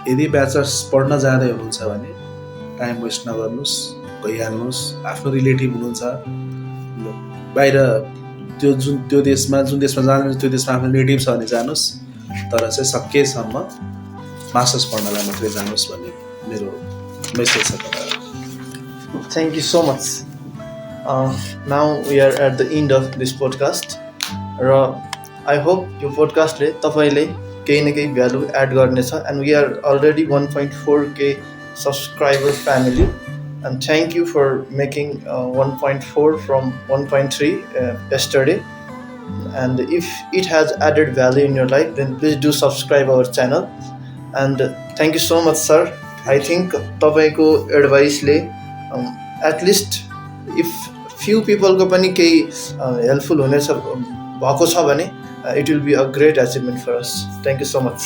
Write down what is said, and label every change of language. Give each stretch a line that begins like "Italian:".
Nepali: यदि ब्याचलर्स पढ्न जाँदै हुनुहुन्छ भने टाइम वेस्ट नगर्नुहोस्, गइहाल्नुहोस्। आफ्नो रिलेटिभ हुनुहुन्छ बाहिर, त्यो देशमा जुन देशमा जानुहुन्छ त्यो देशमा आफ्नो नेटिभ छ भने जानुहोस्, तर चाहिँ सकेसम्म मास्टर्स पढ्नलाई मात्रै जानुहोस् भन्ने मेरो मेसेज छ तपाईँलाई।
English: Thank you so much. Now we are at the end of this podcast.
Nepali: र I hope यो पोडकास्टले तपाईँले केही न केही भ्यालु एड गर्नेछ।
English: And we are already 1.4K subscriber family. And thank you for making 1.4 from 1.3 yesterday. And if it has added value in your life, then please do subscribe our channel. And thank you so much, sir. I think तपाईको एडभाइसले at least if few people को पनि केही helpful हुनेछ भएको छ भने it will be a great achievement for us. Thank you so much.